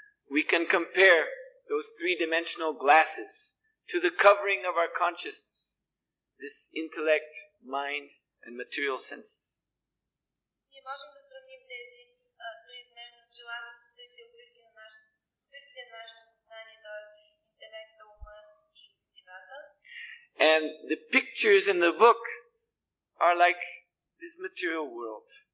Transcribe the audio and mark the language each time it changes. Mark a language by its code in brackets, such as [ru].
[en] We can compare those three-dimensional glasses to the covering of our consciousness, this intellect, mind, and material senses. [bg] Ние можем да сравним тези триизмерни очила с трите обвивки на нашето съзнание, т.е. интелекта, ума и сетивата. [en] And the pictures in the book are like this material world.